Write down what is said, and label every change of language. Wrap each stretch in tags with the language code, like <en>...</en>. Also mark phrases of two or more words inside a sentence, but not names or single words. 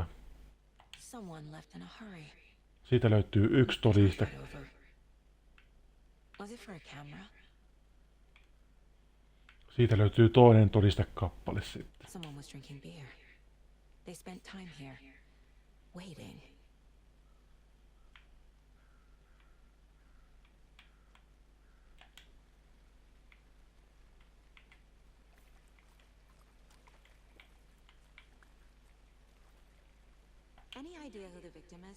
<en>Someone left in a hurry.</en> <fi>Siitä löytyy yksi todiste.</fi> <en>Right over. Was it for a camera?</en> <fi>Siitä löytyy toinen todistekappale sitten.</fi> <en>Someone was drinking beer. They spent time here, waiting. Any idea who the victim is?</en>